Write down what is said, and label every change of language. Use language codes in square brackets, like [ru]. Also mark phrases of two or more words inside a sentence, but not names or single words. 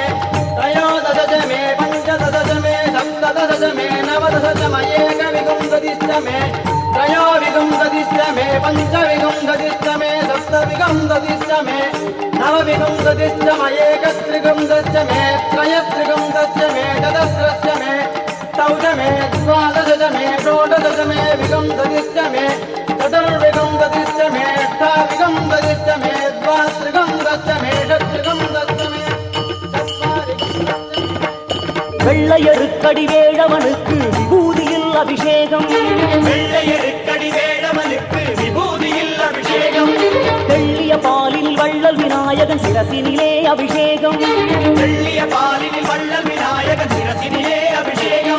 [sa] त्रयोदशदशमे पञ्चदशदशमे सप्तदशदशमे नवदशदशमे एकविंशतिदशमे त्रयोविंशतिदशमे पञ्चविंशतिदशमे सप्तविंशतिदशमे नवविंशतिदशमे एकत्रिंशतिदशमे त्रयत्रिंशतिदशमे चतुस्रश्चमे चौदशमे द्वादशदशमे षोडशदशमे विंशतिदशमे चतुर्विंशतिदशमे अष्टाविंशतिदशमे द्वात्रिंशतिदशमे षट्त्रिंशतिदशमे [ta] வெள்ளையருக்கடி வேழவனுக்கு விபூதியில் அபிஷேகம் வெள்ளையருக்கடி வேடவனுக்கு விபூதியில் அபிஷேகம் வெள்ளிய பாலில் வள்ளல் விநாயகன் சிரசினிலே அபிஷேகம் வெள்ளிய பாலினில் வள்ளல் விநாயகன் சிரசினிலே அபிஷேகம்